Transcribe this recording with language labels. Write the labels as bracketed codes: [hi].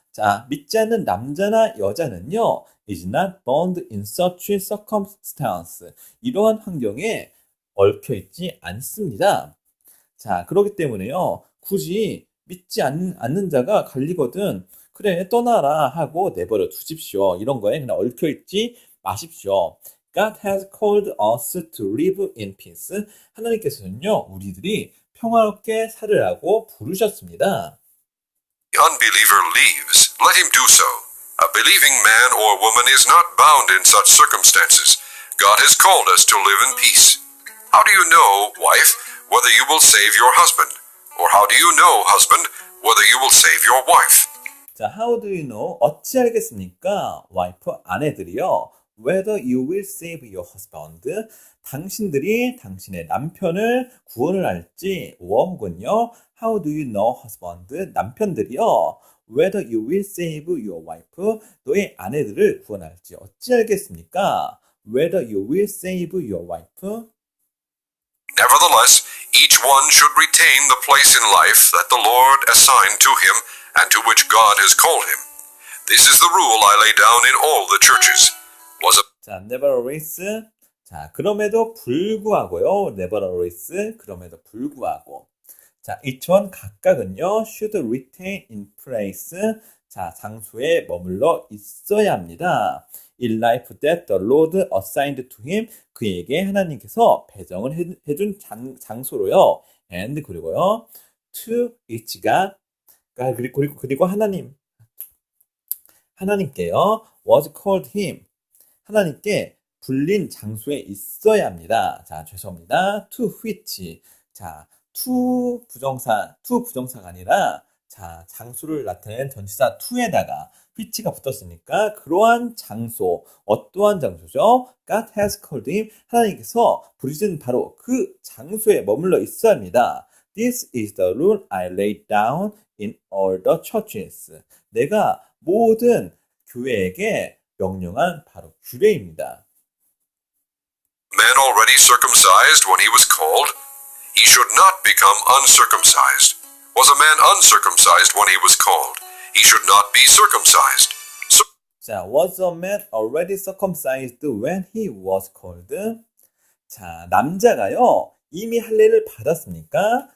[en] 자, [ko] 믿지 않는 남자나 여자는요, [en] is not bound in such circumstance. [ko] 이러한 환경에 얽혀 있지 않습니다. 자, 그렇기 때문에요, 굳이 믿지 않는 자가 갈리거든, 그래, 떠나라 하고 내버려 두십시오. 이런 거에 그냥 얽혀 있지 마십시오. [en] God has called us to live in peace. [ko] 하나님께서는요, 우리들이 평화롭게 살으라고 부르셨습니다. [en] The unbeliever leaves, let him do so. A believing man or woman is not bound in such circumstances. God has called us to live in peace. How do you know, wife, whether you will save your husband? Or how do you know, husband, whether you will save your wife? [ko] 자, [en] how do you know? [ko] 어찌 알겠습니까? 와이프, 아내들이요. [en] Whether you will save your husband. [ko] 당신들이 당신의 남편을 구원을 할지, 혹은요. [en] How do you know, husband? [ko] 남편들이요. [en] Whether you will save your wife. [ko] 너의 아내들을 구원할지 어찌 알겠습니까? [en] Whether you will save your wife. Nevertheless, each one should retain the place in life that the Lord assigned to him and to which God has called him. This is the rule I lay down in all the churches. 자, nevertheless. [ko] 자, 그럼에도 불구하고요. [en] nevertheless. [ko] 그럼에도 불구하고. 자, [en] each one [ko] 각각은요. [en] should retain in place. [ko] 자, 장소에 머물러 있어야 합니다. [en] In life that the Lord assigned to him. [ko] 그에게 하나님께서 배정을 해준 장소로요. and 그리고요. [en] to each [ko] 가 그리고 하나님께요. [en] was called him. [ko] 하나님께 불린 장소에 있어야 합니다. 자, 죄송합니다. [en] to which. [ko] 자, to 부정사가 아니라, 자, 장소를 나타내는 전치사 to에다가 which가 붙었으니까 그러한 장소, 어떠한 장소죠? [en] God has called him. [ko] 하나님께서 부르신 바로 그 장소에 머물러 있어야 합니다. [en] This is the rule I laid down in all the churches. [ko] 내가 모든 교회에게 명령한 바로 규례입니다. [en] Man already circumcised when he was called, he should not become uncircumcised. Was a man uncircumcised when he was called, he should not be circumcised. 자, was a man already circumcised when he was called? [ko] 자, 남자가요, 이미 할례를 받았습니까?